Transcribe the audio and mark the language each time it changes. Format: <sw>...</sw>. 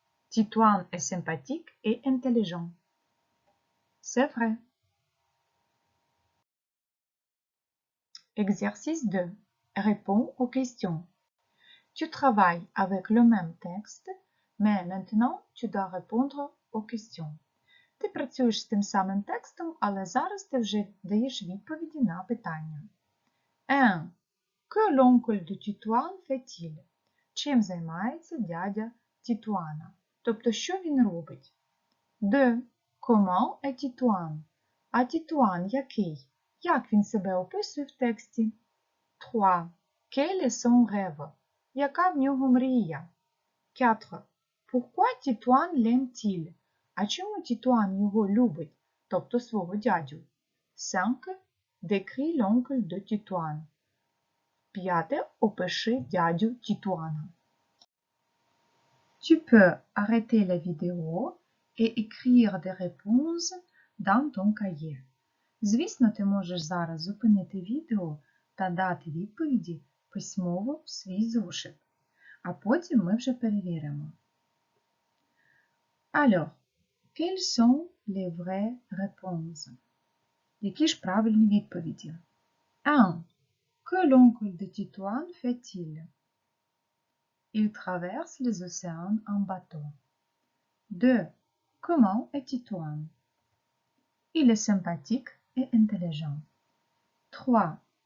<fr>Titouan est sympathique et intelligent. C'est vrai. Exercice 2. Réponds aux questions. Tu travailles avec le même texte, mais maintenant tu dois répondre aux questions.</fr> <uk>Ти працюєш з тим самим текстом, але зараз ти вже даєш відповіді на питання. 1.</uk> <fr>Que l'oncle de Titouan fait-il?</fr> <uk>Чим займається дядя Тітуана? Тобто, що він робить?</uk> <fr>2. Comment est Titouan?</fr> <uk>А Тітуан який? Як він себе описує в тексті?</uk> <fr>3. Quel est son rêve?</fr> <uk>Яка в нього мрія?</uk> <fr>4. Pourquoi Titouan l'aime-t-il?</fr> <uk>А чому Тітуан його любить, тобто свого дядю? 5.</uk> <fr>Décris l'oncle de Titouan.</fr> <uk>5. Опиши дядю Тітуана.</uk> <fr>Tu peux arrêter la vidéo et écrire des réponses dans ton cahier.</fr> <uk>Звісно, ти можеш зараз зупинити відео та дати відповіді письмово в свій зошит. А потім ми вже перевіримо.</uk> <fr>Alors, quelles sont les vraies réponses?</fr> <uk>Які ж правильні відповіді? 1.</uk> <fr>Que l'oncle de Titouan fait-il? Il traverse les océans en bateau. 2. Comment est Titouan? Il est sympathique et intelligent. 3.</fr>